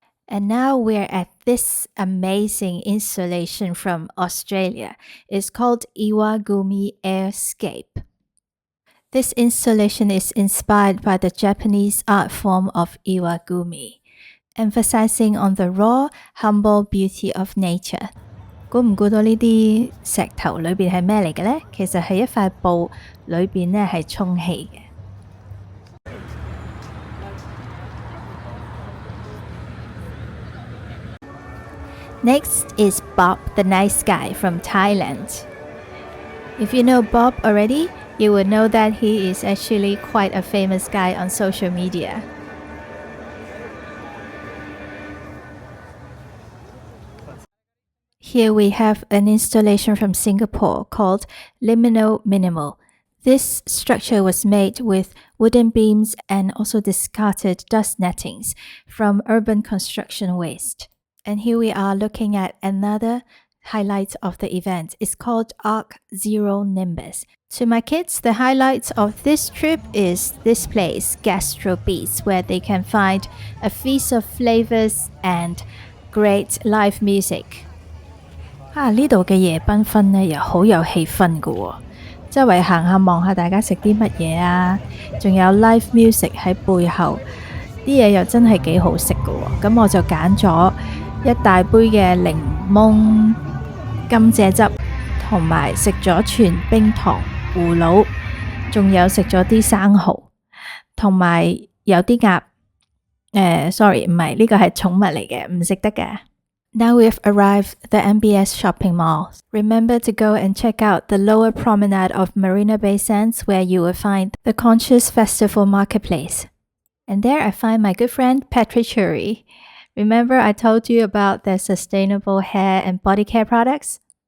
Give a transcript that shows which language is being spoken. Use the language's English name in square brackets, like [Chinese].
[English] And now we're at this amazing installation from Australia. It's called Iwagumi Airscape. This installation is inspired by the Japanese art form of Iwagumi, emphasizing on the raw, humble beauty of nature. [Cantonese] 估唔估到呢啲石頭裏邊係咩嚟嘅呢？其實係一塊布，裏邊呢係充氣嘅。 [English] Next is Bob the Nice Guy from Thailand. If you know Bob already, you would know that he is actually quite a famous guy on social media. Here we have an installation from Singapore called Liminal Minimal. This structure was made with wooden beams and also discarded dust nettings from urban construction waste. And here we are looking at another highlight of the event. It's called Arc Zero Nimbus. To my kids, the highlight of this trip is this place, Gastro Beats, where they can find a feast of flavors and great live music. [Cantonese] 呢度嘅夜繽紛呢又好有氣氛㗎喎，周圍行下望下大家食啲乜嘢啊，仲有 live music 喺背後，啲嘢又真係幾好食㗎喎。咁我就揀咗一大杯嘅檸檬甘蔗汁，同埋食咗全冰糖葫蘆，仲有食咗啲生蠔，同埋有啲鴨。 sorry 唔係，呢個係寵物嚟嘅，唔食得嘅。 [English] Now we've arrived at the MBS shopping mall. Remember to go and check out the lower promenade of Marina Bay Sands where you will find the Conscious Festival Marketplace. And there I find my good friend Patrick Churi. Remember I told you about their sustainable hair and body care products?